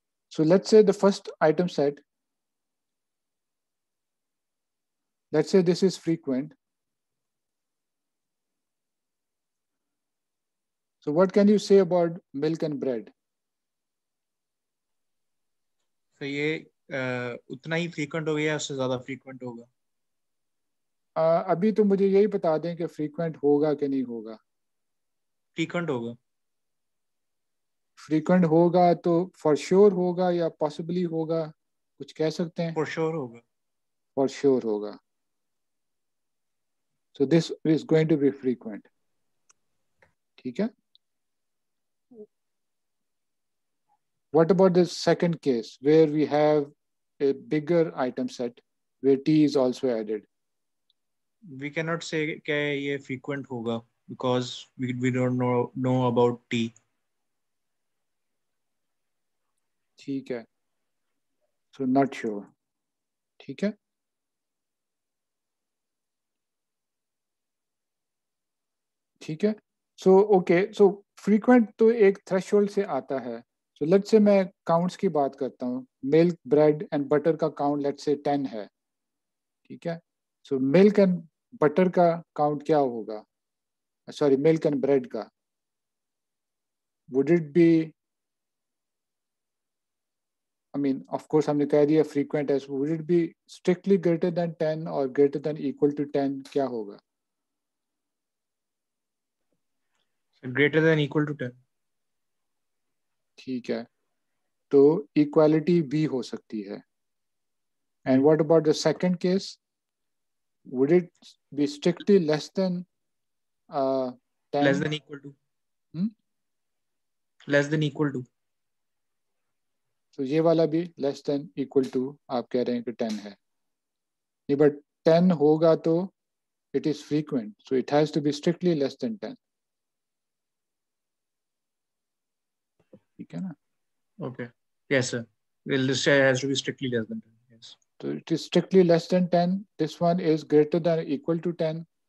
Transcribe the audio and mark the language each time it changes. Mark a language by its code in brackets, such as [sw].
[en] So let's say the first item set, let's say this is frequent. So what can you say about milk and bread? [hi] So ये उतना ही frequent हो गया, उससे ज़्यादा frequent होगा? अभी तो मुझे यही बता दें कि frequent होगा कि नहीं होगा. Frequent होगा. Frequent होगा तो for sure होगा या possibly होगा, कुछ कह सकते हैं? [en] For sure होगा. For sure होगा. So this is going to be frequent. [hi] ठीक है? [en] What about the second case where we have a bigger item set where tea is also added? We cannot say [hi] कि ये frequent होगा [en] because we don't know about tea. [hi] ठीक है. [en] So not sure. [hi] ठीक है? ठीक है? [en] So okay, [hi] so frequent तो एक threshold से आता है. [en] So let's say [hi] मैं counts की बात करता हूँ. [en] Milk, bread and butter का count let's say 10 है. [hi] ठीक है? [en] So milk and butter का count क्या होगा? Sorry, milk and bread का. Would it be, I mean, of course [hi] हमने कह दिया [en] frequent है. So would it be strictly greater than 10 or greater than equal to 10? [hi] क्या होगा? [en] So greater than equal to 10. [hi] ठीक है. तो equality भी हो सकती है. [en] And what about the second case? Would it be strictly less than 10? Less than equal to. Less than equal to. [hi] So ये वाला भी [en] less than equal to [hi] आप कह रहे हैं कि 10 है. [en] नहीं, but 10 [hi] होगा तो [en] it is frequent. So it has to be strictly less than 10. [hi] ठीक है ना? [en] Okay. Yes, sir. Well, this has to be strictly less than 10. Yes. So it is strictly less than 10. This one is greater than or equal to 10.